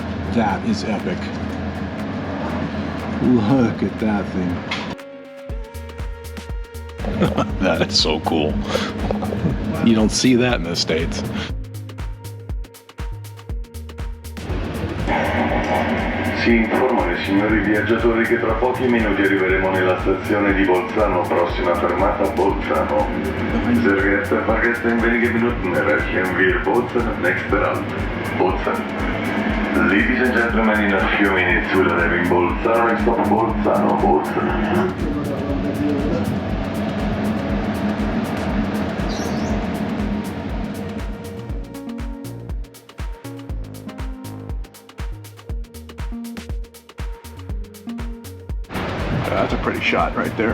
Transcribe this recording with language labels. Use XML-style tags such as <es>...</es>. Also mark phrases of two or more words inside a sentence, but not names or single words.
<en>That is epic. Look at that thing. That is so cool. You don't see that in the States.</en> <it>Si informano i signori viaggiatori che tra pochi minuti arriveremo nella stazione di Bolzano, prossima fermata Bolzano.</it> <de>Sehr geehrte Fahrgäste, in wenigen Minuten erreichen wir Bolzano, nächster Halt, Bolzano.</de> <en>Ladies and gentlemen, in a few minutes we'll arrive in Bolzano, next stop Bolzano, Bolzano. That's a pretty shot right there.</en>